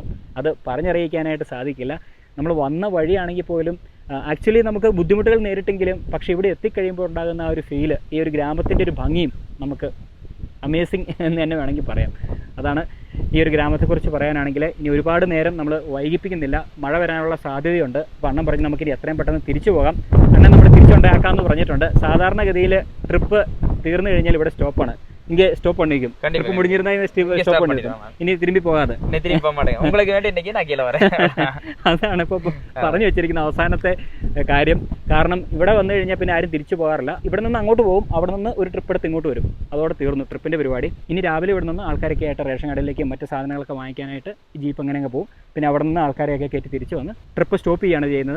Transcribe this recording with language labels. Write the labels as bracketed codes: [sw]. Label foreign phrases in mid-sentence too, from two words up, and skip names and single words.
[ml] അത് പറഞ്ഞറിയിക്കാനായിട്ട് സാധിക്കില്ല. നമ്മൾ വന്ന വഴിയാണെങ്കിൽ പോലും ആക്ച്വലി നമുക്ക് ബുദ്ധിമുട്ടുകൾ നേരിട്ടെങ്കിലും, പക്ഷേ ഇവിടെ എത്തിക്കഴിയുമ്പോൾ ഉണ്ടാകുന്ന ആ ഒരു ഫീല്, ഈ ഒരു ഗ്രാമത്തിൻ്റെ ഒരു ഭംഗിയും നമുക്ക് അമേസിങ് എന്ന് തന്നെ വേണമെങ്കിൽ പറയാം. അതാണ് ഈ ഒരു ഗ്രാമത്തെക്കുറിച്ച് പറയാനാണെങ്കിൽ. ഇനി ഒരുപാട് നേരം നമ്മൾ വൈകിപ്പിക്കുന്നില്ല, മഴ വരാനുള്ള സാധ്യതയുണ്ട്. അപ്പോൾ അണ്ണൻ പറഞ്ഞ് നമുക്കിനി എത്രയും പെട്ടെന്ന് തിരിച്ചു പോകാം. അണ്ണൻ നമ്മൾ തിരിച്ചുണ്ടാക്കാമെന്ന് പറഞ്ഞിട്ടുണ്ട്. സാധാരണഗതിയിൽ ട്രിപ്പ് തീർന്നു കഴിഞ്ഞാൽ ഇവിടെ സ്റ്റോപ്പാണ്. [ta] இங்கே ஸ்டாப் பண்ணிக்கும். இப்போ முடிஞ்சிருந்தா ஸ்டாப் பண்ணிடும். இனி திரும்பி போகாது. உங்களுக்கு வேണ്ടി இன்னைக்கு நான் கீழே வரேன். [ml] അതാണ് ഇപ്പോൾ പറഞ്ഞു വെച്ചിരിക്കുന്ന അവസാനത്തെ കാര്യം. കാരണം ഇവിടെ വന്നു കഴിഞ്ഞാൽ പിന്നെ ആരും തിരിച്ചു പോകാറില്ല. ഇവിടെ നിന്ന് അങ്ങോട്ട് പോകും, അവിടെ നിന്ന് ഒരു ട്രിപ്പ് എടുത്ത് ഇങ്ങോട്ട് വരും. അതോടെ തീർന്നു ട്രിപ്പിൻ്റെ പരിപാടി. ഇനി രാവിലെ ഇവിടെ നിന്ന് ആൾക്കാരൊക്കെ ആയിട്ട് റേഷൻ കടയിലേക്കും മറ്റ് സാധനങ്ങളൊക്കെ വാങ്ങിക്കാനായിട്ട് ഈ ജീപ്പ് അങ്ങനെ പോകും. പിന്നെ അവിടെ നിന്ന് ആൾക്കാരെയൊക്കെ കയറ്റി തിരിച്ചു വന്ന് ട്രിപ്പ് സ്റ്റോപ്പ് ചെയ്യുകയാണ് ചെയ്യുന്നത്.